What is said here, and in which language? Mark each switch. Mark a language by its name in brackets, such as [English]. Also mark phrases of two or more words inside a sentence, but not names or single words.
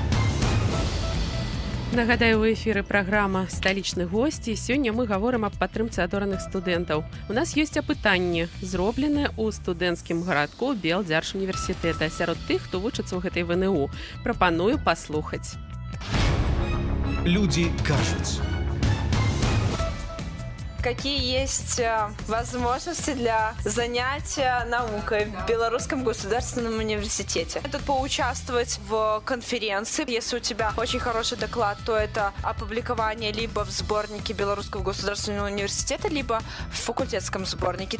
[Belarusian] Нагадаю, у эфіры праграма «Сталічны госць» і сёння мы гаворым аб падтрымцы адораных студэнтаў. У нас ёсць апытанне, зробленае ў студэнцкім гарадку Белдзяржуніверсітэта сярод тых, хто вучыцца ў гэтай ВНУ. Прапаную паслухаць. Люди кажуць. [Russian] Какие есть возможности для занятия наукой в Белорусском государственном университете? Тут поучаствовать в конференции. Если у тебя очень хороший доклад, то это опубликование либо в сборнике Белорусского государственного университета, либо в факультетском сборнике.